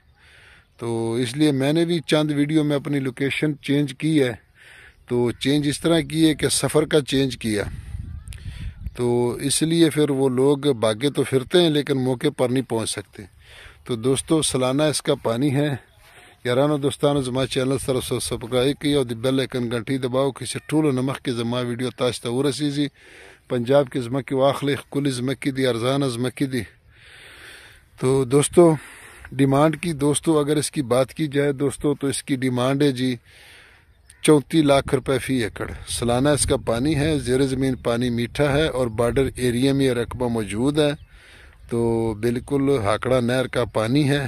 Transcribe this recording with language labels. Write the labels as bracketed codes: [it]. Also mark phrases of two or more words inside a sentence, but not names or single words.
[ur] تو اس لیے میں نے بھی چند ویڈیو میں اپنی لوکیشن چینج کی ہے، تو چینج اس طرح کی ہے کہ سفر کا چینج کیا، تو اس لیے پھر وہ لوگ بھاگے تو پھرتے ہیں لیکن موقع پر نہیں پہنچ سکتے۔ تو دوستو سالانہ اس کا پانی ہے، [ps] یارانو دوستانو زما چینل سره سبسکرائب کړئ او د [en] bell icon [ps] غنټۍ دباو کړئ چې ټولو نه مخکې زما ویډیو تاسو ته ورسیږي۔ پنجاب کې ځمکې واخلئ، ښکلې ځمکې دي، ارزانه ځمکې دي۔ [ur] تو دوستو ڈیمانڈ کی دوستو اگر اس کی بات کی جائے دوستو تو اس کی ڈیمانڈ ہے جی 34 لاکھ روپے فی ایکڑ۔ سالانہ اس کا پانی ہے، زیر زمین پانی میٹھا ہے اور [en] border area [ur] میں رقبہ موجود ہے، تو بالکل ہاکڑا نہر کا پانی ہے۔